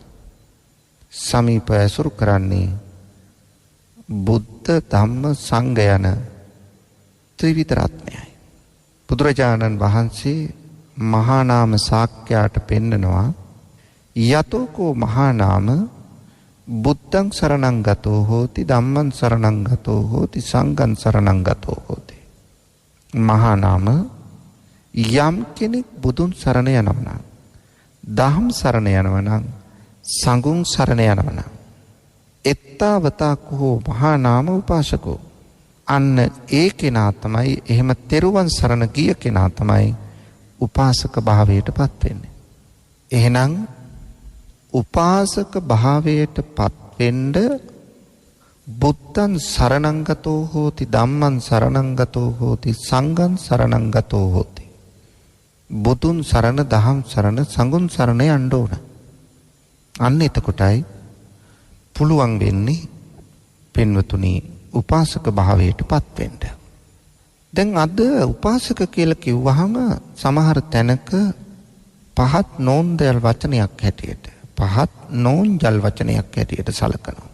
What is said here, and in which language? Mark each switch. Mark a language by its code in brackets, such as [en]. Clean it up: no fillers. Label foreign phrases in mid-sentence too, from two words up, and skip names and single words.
[si] සමීපව ඇසුරු කරන්නේ බුද්ධ ධම්ම සංඝ යන ත්‍රිවිධ රත්නයයි. බුදුරජාණන් වහන්සේ මහා නාම ශාක්‍යයට පෙන්නනවා [pi] යතෝකෝ මහා නාම බුද්ධං සරණං ගතෝ හෝති ධම්මං සරණං ගතෝ හෝති සංඝං සරණං ගතෝ හෝති. [si] මහා නාම යම් කෙනෙක් බුදුන් සරණ යනවා නම් දහම් සරණ යනවා නම් සංඝුන් සරණ යනවා නම් [pi] එත්තාවතා කෝ මහා නාම උපාසකෝ [si] අන්න ඒ කෙනා තමයි එහෙම තෙරුවන් සරණ ගිය කෙනා තමයි උපාසක භාවයට පත් වෙන්නේ. එහෙනම් උපාසක භාවයට පත් වෙන්න [pi] බුද්ධං සරණං ගතෝ හෝති ධම්මං සරණං ගතෝ හෝති සංඝං සරණං ගතෝ හෝති. [si] බුදුන් සරණ දහම් සරණ සංඝුන් සරණ යන්න ඕන. අන්න එතකොටයි පුළුවන් වෙන්නේ පින්වතුනි උපාසක භාවයට පත් වෙන්න. දැන් අද උපාසක කියලා කිව්වහම සමහර තැනක පහත් නෝන්ජල් වචනයක් හැටියට පහත් නෝන්ජල් වචනයක් හැටියට සලකනවා.